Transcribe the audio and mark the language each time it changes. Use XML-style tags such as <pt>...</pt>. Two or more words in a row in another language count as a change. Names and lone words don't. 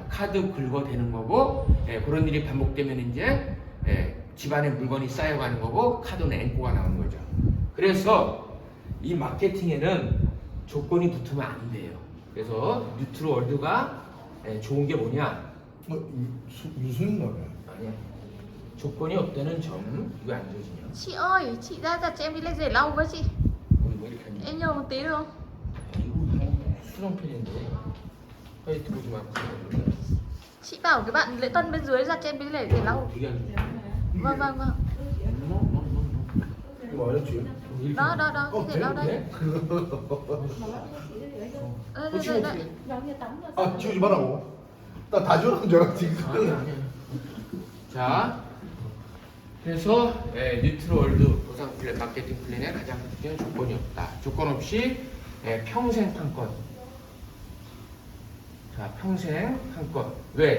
<ko>카드 긁어대는 거고, 그런 일이 반복되면 이제 집안에 물건이 쌓여가는 거고, 카드는 앵꼬가 나오는 거죠. 그래서 이 마케팅에는 조건이 붙으면 안 돼요. 그래서 뉴트럴월드가 좋은 게 뭐냐? 무슨 말이야? 아니야. 조건이 없다는 점. 이거 안 좋으시냐?</ko> <vi>Chị ơi, chị ra giặt cho em cái ly rẻ lau với chị.</vi> <ko>뭐 이렇게 하냐?</ko> <vi>Em nhờ một tí được không?</vi> <ko>이거 수정편인데 화이트 보지 말고.</ko> <vi>Chị bảo cái bạn lễ tân bên dưới giặt cho em cái ly rẻ lau.</vi> <ko>되게 안</ko> <vi>Vâng, vâng, vâng.</vi> <ko>이거 알았지?</ko> <vi>Đó, đó, đó, cái rẻ lau đây.</vi> <ko>돼?</ko> <vi>Đây, đây, đây, đây.</vi> <ko>아 지우지 말라고. 나 다 지우라는 줄 알았지. 아니. 자, 그래서 뉴트럴월드 보상 플랜, 마케팅 플랜의 가장 큰 특징은 조건이 없다. 조건 없이 평생 판권. 자, 평생 판권. 왜?</ko>